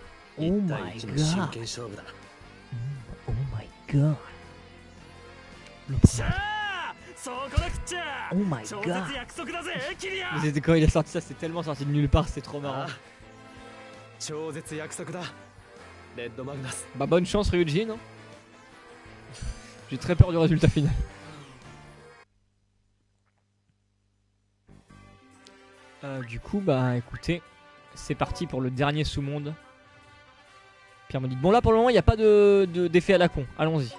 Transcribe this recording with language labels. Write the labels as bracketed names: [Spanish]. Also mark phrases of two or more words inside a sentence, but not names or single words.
[English] Oh 1 my [Japanese] 対1の真 [English] god. [Japanese] 剣勝負だ。 [English] Oh my god. [French] Le [Japanese] しゃあ、そこだくっちゃ。 [English] Oh my [Japanese] 超 [English] god. [Japanese] 絶約束だぜキリア。 [French] Mais c'était quand il a sorti ça, c'est tellement sorti de nulle part, c'est trop marrant. [Japanese] 超絶約束だ。レッドマグナス。 [French] Bah bonne chance Ryujin. Hein. J'ai très peur du résultat final. Du coup, bah écoutez, c'est parti pour le dernier sous-monde. Pierre me dit, bon là pour le moment il n'y a pas d'effet à la con, allons-y.